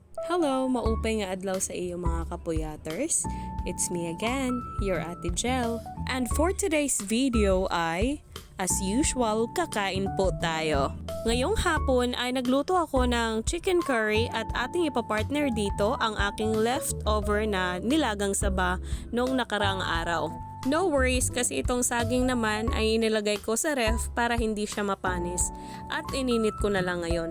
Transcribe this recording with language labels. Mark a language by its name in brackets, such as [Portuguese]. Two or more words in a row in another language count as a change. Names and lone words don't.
[Waray] Hello, maupay nga adlaw sa iyo mga kapuyaters. [English] It's me again, your Ate Jel. And for today's video ay, as usual, [Filipino] kakain po tayo. Ngayong hapon ay nagluto ako ng [English] chicken curry [Filipino] at ating ipapartner dito ang aking leftover na nilagang saba noong nakaraang araw. [English] No worries [Filipino] kasi itong saging naman ay inilagay ko sa ref para hindi siya mapanis at ininit ko na lang ngayon.